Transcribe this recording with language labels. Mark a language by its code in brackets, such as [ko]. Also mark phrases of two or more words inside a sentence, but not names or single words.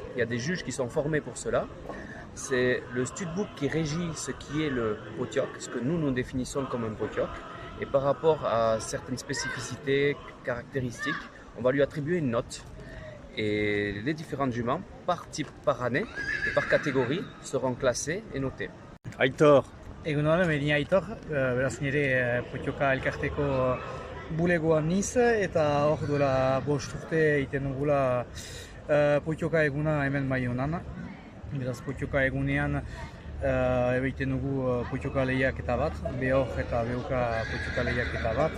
[fr] Il y a des juges qui sont formés pour cela. C'est le studbook qui régit ce qui est le potioc, ce que nous définissons comme un potioc. Et par rapport à certaines spécificités, caractéristiques, on va lui attribuer une note. Et les différentes juments, par type, par année et par catégorie, seront classées et notées. [eu] Aitor. Egunon, ni Aitor, beraz nire Potioka elkarteko bulegoan niz, eta hor duela 5 urte egiten dugula Potioka eguna hemen Baionan. Beraz Potioka egunean egiten dugu Potioka lehiaketa bat, behor eta behuka Potioka lehiaketa bat.